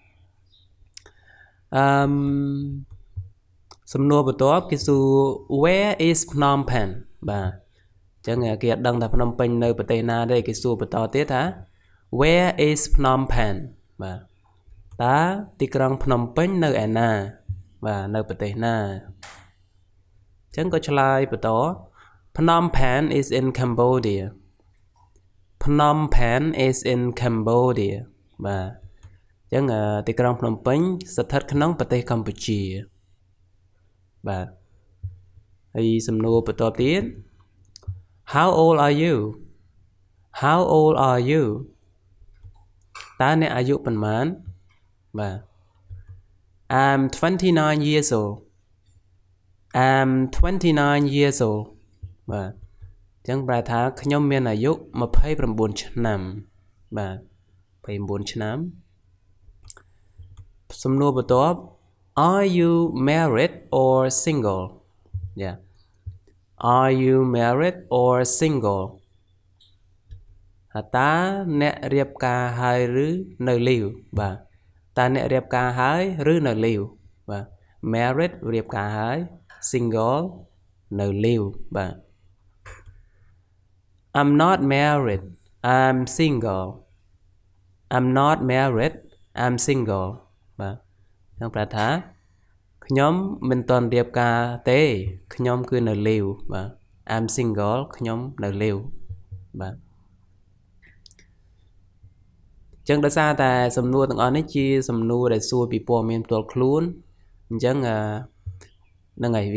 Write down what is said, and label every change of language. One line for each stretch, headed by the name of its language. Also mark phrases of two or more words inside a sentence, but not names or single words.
Khmer: សំណួរបន្ទាប់គេសួរ
English: Where is Phnom Penh
Khmer: បាទអញ្ចឹងគេអត់ដឹងថាភ្នំពេញនៅប្រទេសណាទេគេសួ របន្តទៀតថា
English: Where is Phnom Penh
Khmer: បាទតើទីក្រុងភ្នំពេញនៅឯ ណាបាទនៅប្រទេសណាអញ្ចឹងក៏ឆ្លើយបន្ត
English: Phnom Penh is in Cambodia Phnom Penh is in Cambodia
Khmer: បាទអញ្ចឹងទីក្រុងភ្នំពេញស្ថិតក្នុងប្រទេសកម្ពុជាបាទហើយសំណួរបន្តទៀត
English: How old are you
Khmer: តើអ្នកអាយុប៉ុន្មានបាទ
English: I'm 29 years old
Khmer: បាទអញ្ចឹងប្រែថាខ្ញុំមានអាយុ29ឆ្នាំបាទ29ឆ្នាំសំណួរបន្ទាប់
English: Are you married or single Are you married or single
Khmer: តើអ្នករៀបការហើយឬនៅលីវបាទតើអ្នករៀបការហើយឬនៅលីវបាទ married រៀបការហើយ single នៅលីវបាទ
English: I'm not married I'm single I'm not married I'm single
Khmer: បាទខ្ញុំប្រែថាខ្ញុំមិនទាន់រៀបការទេខ្ញុំគឺនៅលីវបាទ
English: I'm single
Khmer: ខ្ញុំនៅលីវបាទ ចឹងដោយសារតែសំណួរទាំងអស់នេះជាសំណួរដែលសួរពីព័ត៌មានផ្ទាល់ខ្លួនអញ្ចឹងហ្នឹងហើយ